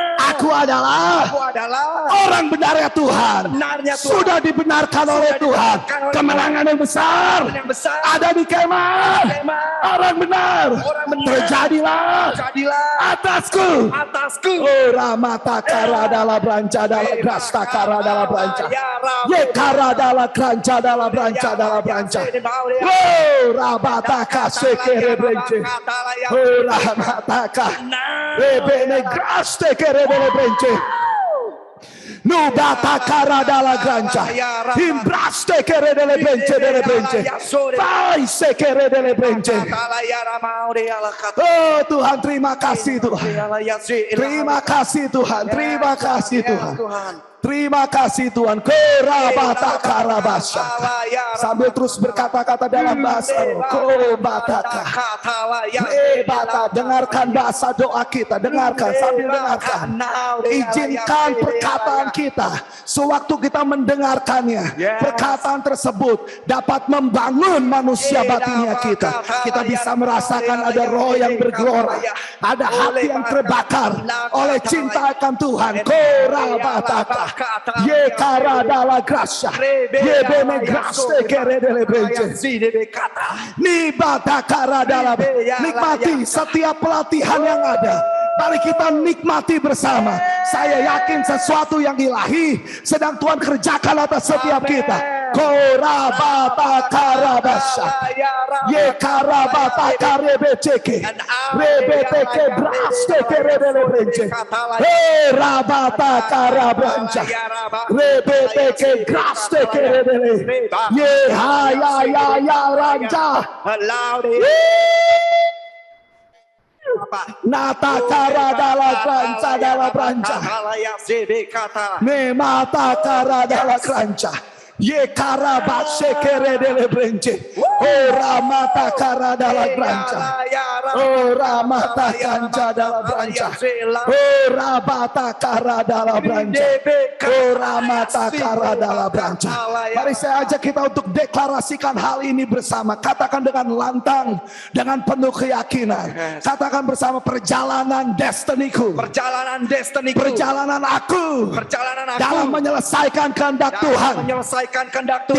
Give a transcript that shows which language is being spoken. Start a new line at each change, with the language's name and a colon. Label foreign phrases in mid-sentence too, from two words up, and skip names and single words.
Indonesian: Aku adalah orang benar ya Tuhan. Benarnya Tuhan. Sudah dibenarkan oleh Tuhan. Kemenangan yang besar. Yang besar. Ada di kemah. Orang benar. Orang benar. Terjadilah atasku. Oh, ramatakara dalam branca dalam grastakara dalam branca. Yekara dalam granca dalam branca dalam branca. Oh, rabataka sekere brence. Oh, ramataka. Rebene grastekere dalam brence. Nubata cara dalla grancia, imbraste che re delle brence, vai se che re delle brence. Oh Tuhan, terima kasih Tuhan, terima kasih Tuhan, terima kasih Tuhan. Terima kasih Tuhan. Korabata karabasya. Sambil terus berkata-kata dalam bahasa Kobataka. Lebata, dengarkan bahasa doa kita. Dengarkan, sambil dengarkan. Izinkan perkataan kita, sewaktu kita mendengarkannya, perkataan tersebut dapat membangun manusia batinnya kita. Kita bisa merasakan ada roh yang bergelora, ada hati yang terbakar oleh cinta akan Tuhan. Korabataka. Ye cara dalla gracia, ye bene graste kere delle brece. Nibata cara dalla. Nikmati setiap pelatihan yang ada. Mari kita nikmati bersama. Saya yakin sesuatu yang ilahi sedang Tuhan kerjakan atas setiap kita. Korabata karabasha, ye karabata karebeceke, rebeteke braste kerebele brence, rabata karabranca, rebeteke braste kerebele, ye ya ranja. Nata cara dalla grancia dalla branca, ne mata cara dalla grancia. Ye karabashe kere delle brence. Ora mata cara dalla branca. Ora mata kanca dalla branca. Ora bata cara dalla branca. Ora mata cara dalla branca. Mari saya ajak kita untuk deklarasikan hal ini bersama. Katakan dengan lantang, dengan penuh keyakinan. Katakan bersama, perjalanan destiniku. Perjalanan destiniku. Perjalanan aku. Perjalanan aku. Dalam menyelesaikan kehendak Tuhan. Kehendak Tuhan